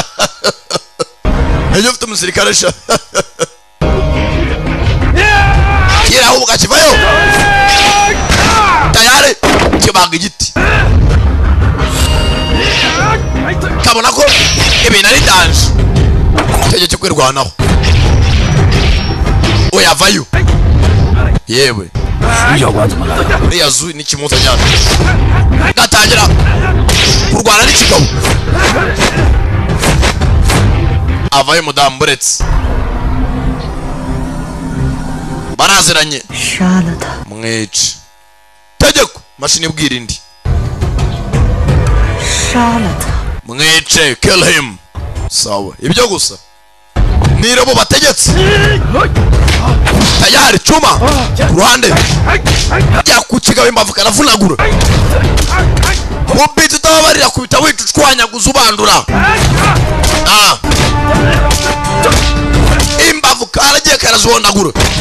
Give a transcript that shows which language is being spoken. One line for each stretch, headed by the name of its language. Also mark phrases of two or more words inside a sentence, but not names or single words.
Kinyarwanda: ejo ufite umusirikare sha kirahubuka kivayo tayari kibaga igiti kabona ko ibintu ari danje tegetse kwirwanaho oyavayo yewe
Chinese: 徐教官怎么来了？
Kinyarwanda: uriya zu n'ikimuza cyane gatangira kurwana n'ikigabo avayo mudamu buretse baraziranye
Chinese: 杀了他。
Kinyarwanda: mwice tegeko mashini ibwira indi
Chinese: 杀了他。
Kinyarwanda: mwice
English: kill him.
Kinyarwanda: Sawa ibyo gusa niro bo bategetse
Swahili: tayari chuma ruhande ya kukiga
Kinyarwanda: imbavu karavunagura mubiti tabarira kubita wicucwanya guzubandura imbavu karagiye karazondagura